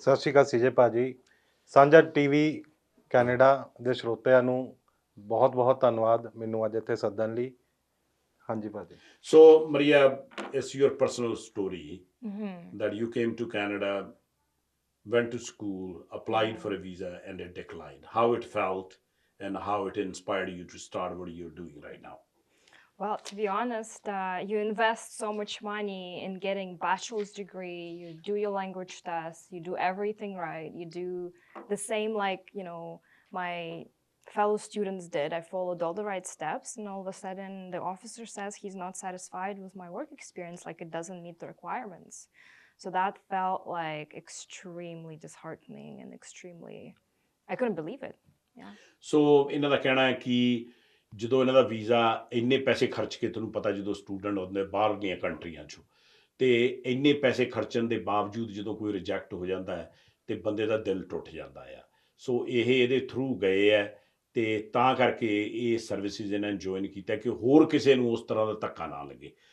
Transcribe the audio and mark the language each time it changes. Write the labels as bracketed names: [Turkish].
[Punjabi] ਸਤਿ ਸ਼੍ਰੀ ਅਕਾਲ CJ ਭਾਜੀ। ਸਾਂਝਾ TV ਕੈਨੇਡਾ ਦੇ ਸਰੋਤਿਆਂ ਨੂੰ ਬਹੁਤ ਬਹੁਤ ਧੰਨਵਾਦ ਮੈਨੂੰ ਅੱਜ ਇੱਥੇ ਸੱਦਣ ਲਈ। ਹਾਂਜੀ ਭਾਜੀ। [English] So Maria, it's your personal story that you came to Canada, went to school, applied for a visa and it declined. How it felt and how it inspired you to start what you're doing right now? Well, to be honest, you invest so much money in getting bachelor's degree, you do your language tests, you do everything right, you do the same like, you know, my fellow students did. I followed all the right steps and all of a sudden the officer says he's not satisfied with my work experience, like it doesn't meet the requirements. So that felt like extremely disheartening and extremely, I couldn't believe it. Yeah. [Punjabi] So ਇਹਨਾਂ ਦਾ ਕਹਿਣਾ ਹੈ ਕਿ ਜਦੋਂ ਇਹਨਾਂ ਦਾ visa ਇੰਨੇ ਪੈਸੇ ਖਰਚ ਕੇ, ਤੁਹਾਨੂੰ ਪਤਾ ਜਦੋਂ ਸਟੂਡੈਂਟ ਹੁੰਦੇ ਬਾਹਰ ਦੀਆਂ ਕੰਟਰੀਆਂ 'ਚੋਂ, ਤੇ ਇੰਨੇ ਪੈਸੇ ਖਰਚਣ ਦੇ ਬਾਵਜੂਦ ਜਦੋਂ ਕੋਈ ਰਿਜੈਕਟ ਹੋ ਜਾਂਦਾ ਹੈ ਤੇ ਬੰਦੇ ਦਾ ਦਿਲ ਟੁੱਟ ਜਾਂਦਾ ਆ। ਸੋ ਇਹ ਇਹਦੇ ਥਰੂ ਗਏ ਹੈ ਤੇ ਤਾਂ ਕਰਕੇ ਇਹ ਸਰਵਿਸਿਜ਼ ਇਹਨਾਂ ਨੇ ਜੁਆਇਨ ਕੀਤਾ ਕਿ ਹੋਰ ਕਿਸੇ ਨੂੰ ਉਸ ਤਰ੍ਹਾਂ ਦਾ ਧੱਕਾ ਨਾ ਲੱਗੇ।